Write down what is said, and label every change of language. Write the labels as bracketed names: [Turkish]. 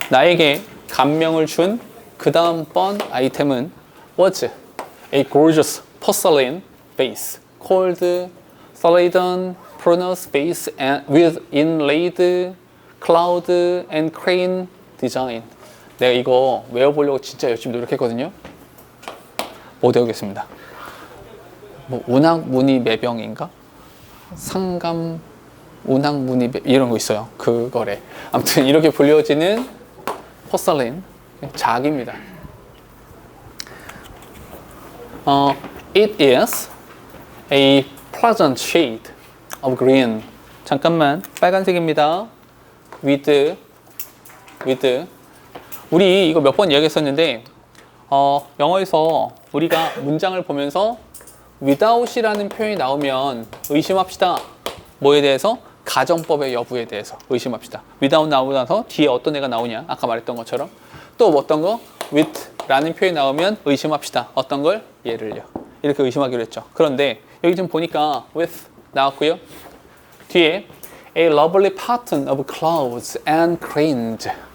[Korean] 나에게 감명을 준 그 다음 번 아이템은 [English] was a gorgeous porcelain vase called Celadon Pronos vase and with inlaid cloud and crane design. [Korean] 내가 이거 외워보려고 진짜 열심히 노력했거든요. 못 외우겠습니다. 뭐 운항무늬 매병인가? 상감 운항무늬 이런 거 있어요. 그거래. 아무튼 이렇게 불려지는 포슬린 작입니다. [English] It is a pleasant shade of green. [Korean] 잠깐만, 빨간색입니다. with 우리 이거 몇 번 이야기했었는데 영어에서 우리가 문장을 보면서 without이라는 표현이 나오면 의심합시다. 뭐에 대해서? 가정법의 여부에 대해서 의심합시다. without 나오고 나서 뒤에 어떤 애가 나오냐? 아까 말했던 것처럼. 또 어떤 거? with 라는 표현이 나오면 의심합시다. 어떤 걸? 얘를요. 이렇게 의심하기로 했죠. 그런데 여기 지금 보니까 with 나왔고요. [English] 뒤에 a lovely pattern of clouds and cranes.